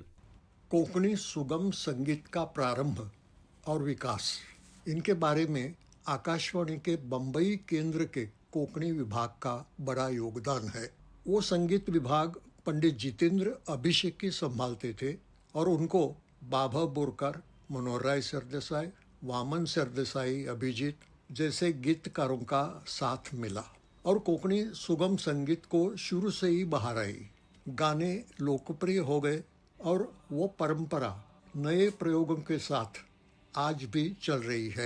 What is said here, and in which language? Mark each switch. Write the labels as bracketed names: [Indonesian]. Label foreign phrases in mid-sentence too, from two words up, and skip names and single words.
[Hindi] कोंकणी सुगम संगीत का प्रारंभ और विकास, इनके बारे में आकाशवाणी के बम्बई केंद्र के कोंकणी विभाग का बड़ा योगदान है। वो संगीत विभाग पंडित जितेंद्र अभिषेकी संभालते थे और उनको बाभा बोरकर, मनोहरराय सरदेसाई, वामन सरदेसाई, अभिजीत जैसे गीतकारों का साथ मिला और कोंकणी सुगम संगीत को शुरू से ही बहार आई। गाने लोकप्रिय हो गए और वो परंपरा नए प्रयोगों के साथ आज भी चल रही है।